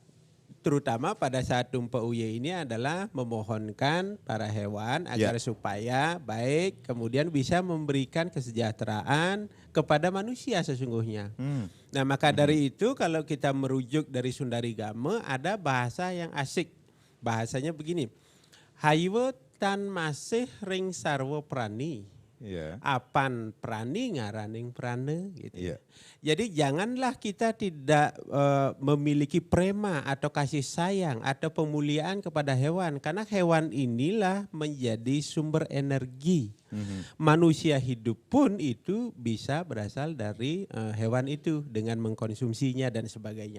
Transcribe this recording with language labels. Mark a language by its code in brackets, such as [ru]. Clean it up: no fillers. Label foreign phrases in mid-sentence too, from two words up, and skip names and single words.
[id] Terutama pada saat Tumpak Uye ini adalah memohonkan para hewan agar supaya baik kemudian bisa memberikan kesejahteraan kepada manusia sesungguhnya. Nah maka dari itu kalau kita merujuk dari Sundarigama ada bahasa yang asik. Bahasanya begini, [kaw] Haywo tan masih ring sarwo prani. Apan prani ngaraning prane gitu. [id] Jadi janganlah kita tidak memiliki prema atau kasih sayang atau pemuliaan kepada hewan karena hewan inilah menjadi sumber energi. Manusia hidup pun itu bisa berasal dari hewan itu dengan mengkonsumsinya dan sebagainya.